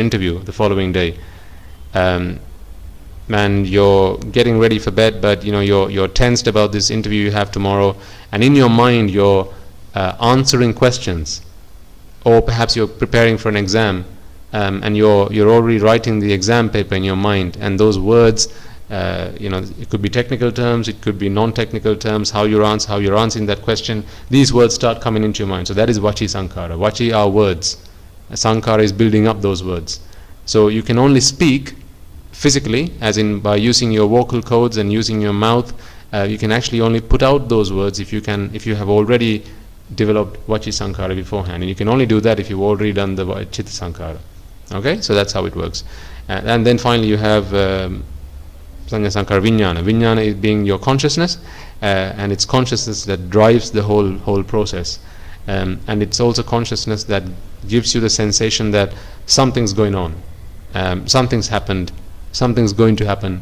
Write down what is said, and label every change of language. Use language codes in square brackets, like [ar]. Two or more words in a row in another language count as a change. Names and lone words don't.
[en] interview the following day, and you're getting ready for bed, but you're tensed about this interview you have tomorrow, and in your mind you're answering questions, or perhaps you're preparing for an exam, and you're already writing the exam paper in your mind, and those words, it could be technical terms, it could be non-technical terms, how you're answering that question. These words start coming into your mind. So that is [pi] vachi sankhara. [en] Vachi are words. Sankhara is building up those words. So you can only speak physically, as in by using your vocal cords and using your mouth. You can actually only put out those words if you have already developed [pi] vachi sankhara [en] beforehand, and you can only do that if you've already done the [pi] chitta sankhara. [en] Okay, so that's how it works. And then finally you have [pi] Sanya Sankara Vijnana. [en] Vijnana is being your consciousness, and it's consciousness that drives the whole process. And it's also consciousness that gives you the sensation that something's going on, something's happened, something's going to happen.